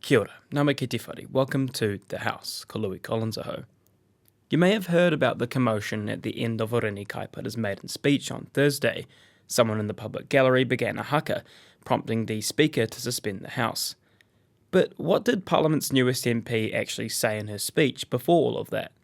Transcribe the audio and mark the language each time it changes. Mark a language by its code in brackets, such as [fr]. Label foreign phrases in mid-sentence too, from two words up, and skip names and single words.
[mi] Kia ora, ngā mihi ki te whare. [en] Welcome to The House, [mi] ko Louis Collins aho. [en] You may have heard about the commotion at the end of Oriini Kaipara's maiden speech on Thursday. Someone in the public gallery began a haka, prompting the Speaker to suspend the House. But what did Parliament's newest MP actually say in her speech before all of that?